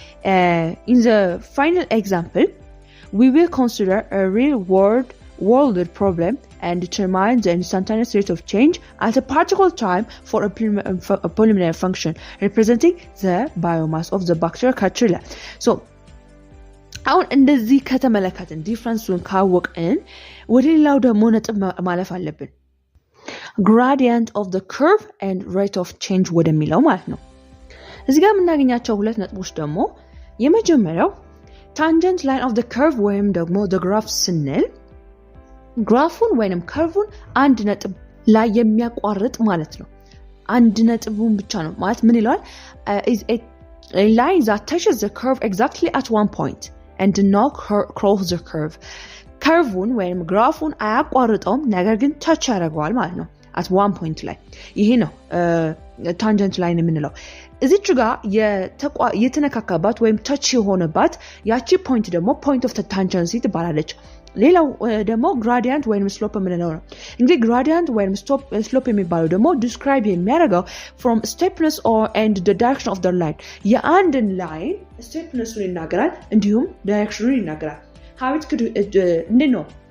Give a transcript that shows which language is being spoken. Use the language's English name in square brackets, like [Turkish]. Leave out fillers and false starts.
[English] In the final example, we will consider a real world problem and determine the instantaneous rate of change at a particular time for a polynomial function representing the biomass of the bacterial culture. [Amharic] So አሁን እንደዚህ ከተመለከትን ዲፍረንሱን ካወቅን ወደ ሌላው ደግሞ ነጥብ ማለፍ አለብን። [English] gradient of the curve and rate of change [Amharic] ወደሚለው ማለት ነው። እዚህ ጋር የምናገኛቸው ሁለት ነጥቦች ደግሞ የመጀመሪያው [English] tangent line of the curve [Amharic] ወይም ደግሞ the graph ስንል ግራፉን ወይንም ከርቭን አንድ ነጥብ ላይ የሚያቋርጥ ማለት ነው። አንድ ነጥቡን ብቻ ነው ማለት ምን ይላል? [English] is a line that touches the curve exactly at one point and does not cross the curve. [Amharic] ከርቭን ወይንም ግራፉን አያቋርጠውም ነገር ግን ታች ያደርገዋል ማለት ነው at one point ላይ። ይሄ ነው ታንጀንት ላይን የምንለው። እዚች ጋር የተነካካባት ወይም ታች የሆነባት ያቺ ፖይንት ደግሞ ፖይንት ኦፍ ታንጀንሲ ትባላለች። ሌላው ደግሞ ግራዲያንት ወይም ስሎፕ የምንለው ነው። እንግዲህ ግራዲያንት ወይም ስሎፕ የሚባለው ደግሞ ዲስክራይብ የሚያደርገው [English] from steepness or and the direction of the line [Amharic] የአንድን ላይን ስቴፕነሱን ይናገራል እንዲሁም ዳይሬክሽኑን ይናገራል። ሀዊት እንዴት ነው